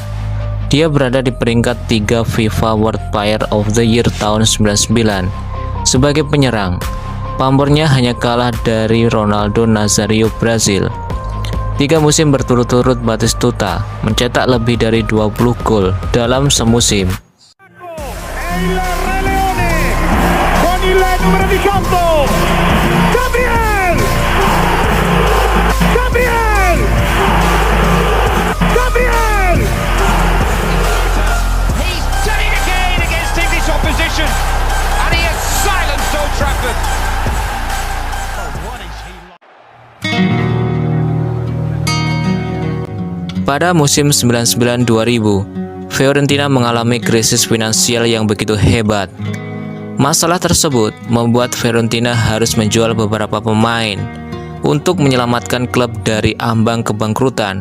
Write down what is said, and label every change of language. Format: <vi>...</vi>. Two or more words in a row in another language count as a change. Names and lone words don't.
<id>Dia berada di peringkat 3 FIFA World Player of the Year tahun 99. Sebagai penyerang, pamornya hanya kalah dari Ronaldo Nazario Brazil. 3 musim berturut-turut Batistuta mencetak lebih dari 20 gol dalam semusim.</id> <it>Il Re Leone con il numero 18 Gabriel</it> <en>He's done it again against English opposition, and he has silenced Old Trafford.</en> <id>Pada musim 99-2000, Fiorentina mengalami krisis finansial yang begitu hebat. Masalah tersebut membuat Fiorentina harus menjual beberapa pemain untuk menyelamatkan klub dari ambang kebangkrutan.</id>